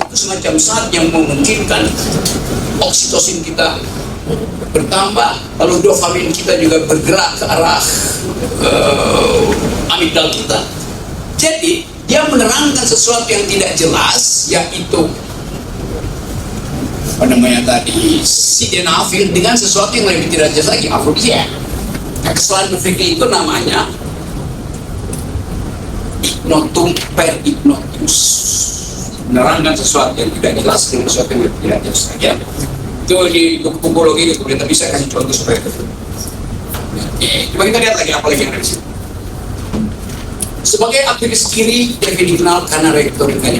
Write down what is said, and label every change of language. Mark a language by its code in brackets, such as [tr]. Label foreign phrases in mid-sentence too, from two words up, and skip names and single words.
[id] Itu semacam zat yang memungkinkan oksitosin kita bertambah, lalu dopamin kita juga bergerak ke arah amigdala kita. Jadi dia menerangkan sesuatu yang tidak jelas, yaitu apa namanya tadi, sildenafil, dengan sesuatu yang lebih tidak jelas lagi, afrodisia. Nah, kesalahan berpikir itu namanya [la] ignotum per ignotus, [id] menerangkan sesuatu yang tidak jelas dengan sesuatu yang tidak jelas lagi. Itu di buku psikologi itu, kita bisa kasih contoh supaya itu. Coba kita lihat lagi apa lagi yang ada di sini. Sebagai aktivis kiri, David dikenal karena retorikanya.